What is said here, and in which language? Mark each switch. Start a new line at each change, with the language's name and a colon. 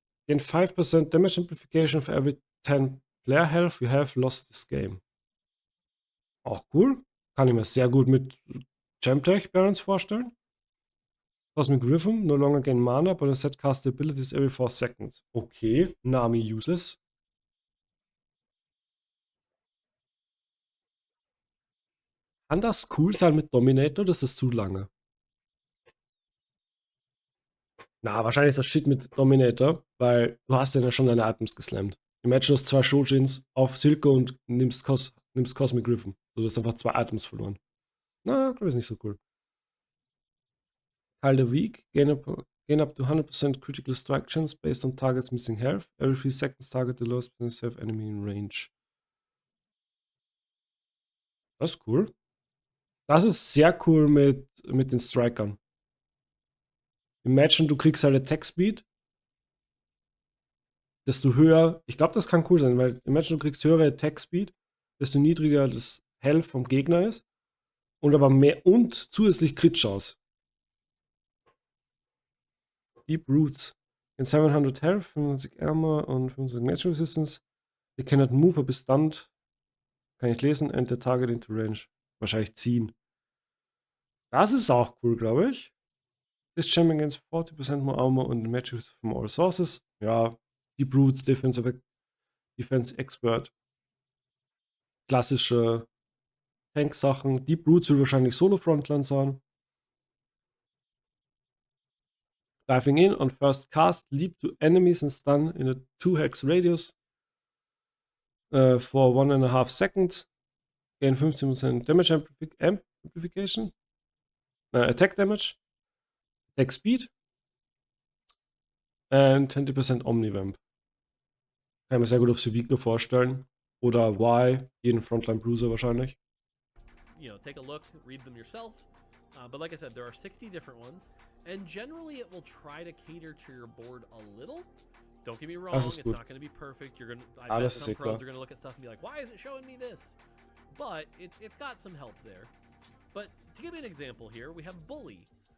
English: Gain 5% damage amplification for every 10 player health you have lost this game.
German: Auch cool. Kann ich mir sehr gut mit Gemtech Barons vorstellen.
English: Cosmic Rhythm, no longer gain mana, but instead cast the abilities every 4 seconds. Okay, Nami useless.
German: Kann das cool sein mit Dominator? Das ist zu lange. Na, wahrscheinlich ist das Shit mit Dominator, weil du hast ja schon deine Items geslammt. Imagine, du hast 2 Shojins auf Silke und nimmst Cosmic Rhythm. So, du hast einfach 2 Items verloren. Na, glaube ich, ist nicht so cool.
English: Heal the weak, gain up to 100% critical strike chance based on target's missing health. Every 3 seconds target the lowest percentage have enemy in range.
German: Das ist cool. Das ist sehr cool mit den Strikern. Imagine, du kriegst halt Attack Speed, desto höher, ich glaube, das kann cool sein, weil imagine, du kriegst höhere Attack Speed, desto niedriger das Health vom Gegner ist und aber mehr und zusätzlich Crit-Chance.
English: Deep Roots. In 700 Health, 95 Armor und 75 Magic Resistance. They cannot move, aber stunned.
German: Kann ich lesen.
English: Enter target into range.
German: Wahrscheinlich ziehen. Das ist auch cool, glaube ich.
English: This champion gains 40% more armor und magic from all sources.
German: Ja, Deep Roots, Defense Expert. Klassische Tank-Sachen. Deep Roots will wahrscheinlich Solo-Frontline sein.
English: Diving in on first cast, leap to enemies and stun in a 2-hex radius for 1.5 seconds. Gain 15% damage amplification. Attack damage. Attack speed. And 20% Omnivamp.
German: Kann ich mir sehr gut auf Civico vorstellen. Oder Y, jeden Frontline Bruiser wahrscheinlich.
English: You know, take a look, read them yourself. But like I said, there are 60 different ones, and generally it will try to cater to your board a little. Don't get me wrong, it's not going to be perfect. You're going to, I bet some pros are going to look at stuff and be like, why is it showing me this? But it's got some help there. But to give you an example here, we have Bully.